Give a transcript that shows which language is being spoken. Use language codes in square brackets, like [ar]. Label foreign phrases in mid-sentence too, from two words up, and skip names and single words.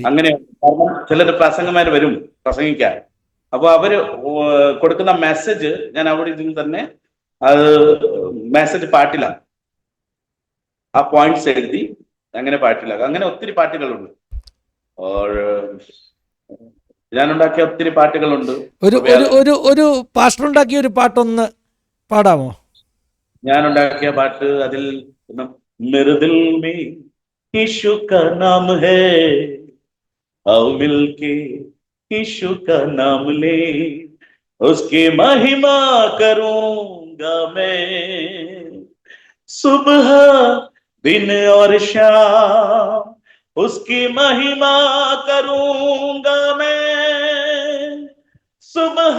[ml] അങ്ങനെ കാരണം ചിലർ പ്രസംഗന്മാർ വരും പ്രസംഗിക്കാൻ, അപ്പൊ അവര് കൊടുക്കുന്ന മെസ്സേജ് ഞാൻ അവിടെ ഇതിൽ തന്നെ അത് മെസ്സേജ് പാട്ടിലാണ്, ആ പോയിന്റ്സ് എഴുതി അങ്ങനെ പാട്ടിലാക്കാം. അങ്ങനെ ഒത്തിരി പാട്ടുകളുണ്ട്, ഞാനുണ്ടാക്കിയ ഒത്തിരി പാട്ടുകളുണ്ട്. ഒരു പാസ്റ്റർ ഉണ്ടാക്കിയ ഒരു പാട്ടൊന്ന് പാടാമോ? ഞാനുണ്ടാക്കിയ പാട്ട് അതിൽ [hi] मेरे दिल में यीशु का नाम है, आओ मिलके यीशु का नाम ले, उसकी महिमा करूंगा मैं, सुबह दिन और शाम उसकी महिमा करूंगा मैं, सुबह